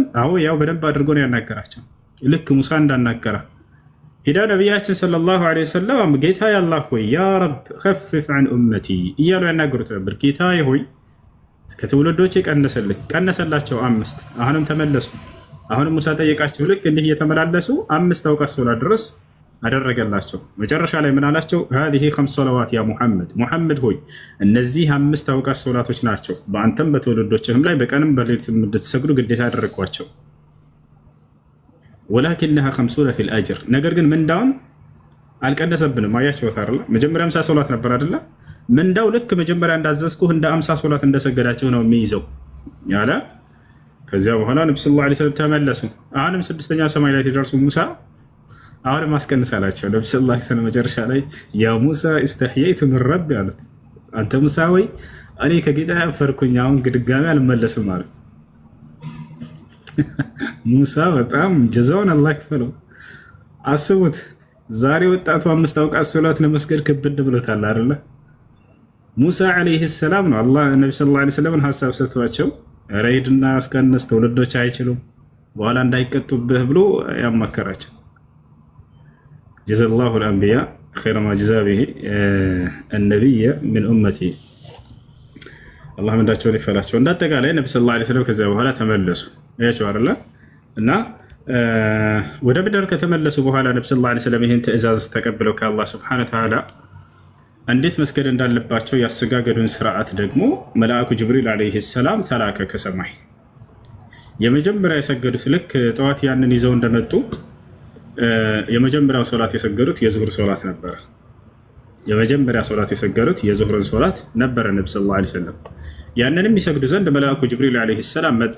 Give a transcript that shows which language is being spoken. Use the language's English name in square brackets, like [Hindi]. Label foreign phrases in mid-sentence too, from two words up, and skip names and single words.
[Amharic] አዎ ያው በደንብ አድርጎ ነው ያናገራቸው፣ ልክ ሙሳ እንዳናገራ። ሄዳ ነቢያችን [Arabic] صلى الله عليه وسلم [Amharic] ጌታዬ አላህ ሆይ [Arabic] يا رب خفف عن أمتي [Amharic] እያሉ ያናገሩት ነበር። ጌታዬ ሆይ ከትውልዶቼ ቀንስልኝ። ቀነሰላቸው 5። አሁንም ተመለሱ። አሁንም ሙሳ ጠየቃቸው። ልክ እንዲህ እየተመላለሱ 5 አውቃት ሶላት ድረስ አደረገላቸው። መጨረሻ ላይ ምን አላቸው? [Arabic] هذه 5 صلوات يا محمد [Amharic] ሙሐመድ ሆይ እነዚህ 5 አውቃት ሶላቶች ናቸው በአንተም በትውልዶችህም ላይ በቀንም በሌሊትም እንድትሰግዱ ግዴታ ያደረግኳቸው። [Arabic] ولكنها 50 في الاجر [Amharic] ነገር ግን ምንዳውን አልቀነሰብንም። አያችሁት አይደል? መጀመሪያ 50 ሶላት ነበር አይደል? ምንዳው ልክ መጀመሪያ እንዳዘዝኩህ እንደ 50 ሶላት እንደሰገዳቸው ነው የሚይዘው ያለ። ከዚያ በኋላ ነብዩ ሰለላሁ [Arabic] عليه وسلم [Amharic] ተመለሱ። አሁንም 6ኛው ሰማይ ላይ ሲደርሱ ሙሳ አሁን ማስቀንሳላቸው ነብዩ [Arabic] صلى الله عليه وسلم [Amharic] መጨረሻ ላይ ያ ሙሳ [Arabic] استحييت من ربي [Amharic] አሉት። አንተ ሙሳ ወይ እኔ ከጌታ ያፈርኩኝ አሁን ድጋሚ አልመለስም ማለት ሙሳ በጣም ጀዛውን አላህ ይክፈለው። አስቡት ዛሬ ወጣቱ 5 አውቃት ሶላት ለመስገድ ከብድ ብሎታል አይደለ? ሙሳ [Arabic] عليه السلام [Amharic] ነው አላህ ነብዩ [Arabic] صلى الله عليه وسلم [Amharic] ሐሳብ ሰጥቷቸው ራይድና አስቀነስ ተወለዶች አይችሉም በኋላ እንዳይቀጡብህ ብሎ ያማከራቸው። [Arabic] جزاه الله الانبياء خير ما جزا به النبي من امتي الله [Amharic] ምንዳቸው ይፈላቸው። እንዳጠቃላይ ነብዩ [Arabic] صلى الله عليه وسلم [Amharic] ከዛ በኋላ ተመለሱ ያቸው አይደለ? እና ወደ ምድር ከተመለሱ በኋላ ነብዩ [Arabic] صلى الله عليه وسلم [Amharic] ይሄን ትዕዛዝ ተቀብለው ከአላህ [Arabic] سبحانه وتعالى [Amharic] እንዴት መስገድ እንዳለባቸው ያሰጋገዱን ስርዓት ደግሞ መልአኩ ጅብሪል [Arabic] عليه السلام [Amharic] ተላከ ከሰማይ። የመጀመሪያ የሰገዱት ልክ ጠዋት ያንን ይዘው እንደመጡ የመጀመሪያው ሶላት የሰገዱት የዙህር ሶላት ነበር። የመጀመሪያ ሶላት የሰገዱት የዙህርን ሶላት ነበር ነብዩ [Arabic] صلى الله عليه وسلم። [Amharic] ያንንም ይሰግዱ ዘንድ መልአኩ ጅብሪል [Arabic] عليه السلام [Amharic] መጣ።